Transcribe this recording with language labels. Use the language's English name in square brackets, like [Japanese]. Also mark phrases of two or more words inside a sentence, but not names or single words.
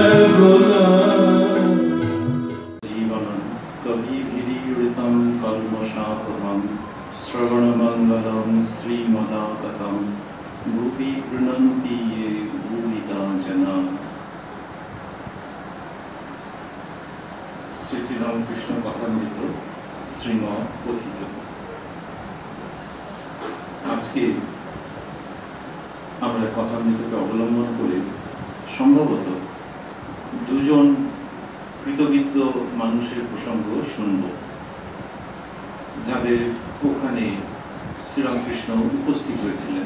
[Sanskrit] जीवनं कविभिरीडितं कल्मषापहं श्रवणमङ्गलं श्रीमदाततं भुवि गृह्णन्ति ये भूरिता जना। [Bangla] শ্রী শ্রী রামকৃষ্ণ কথামৃত শ্রীমৎ কথিত। আজকে আমরা কথামৃতকে অবলম্বন করে সম্ভবত দুজন কৃতবিদ্য মানুষের প্রসঙ্গ শুনব, যাদের ওখানে শ্রীরামকৃষ্ণ উপস্থিত হয়েছিলেন।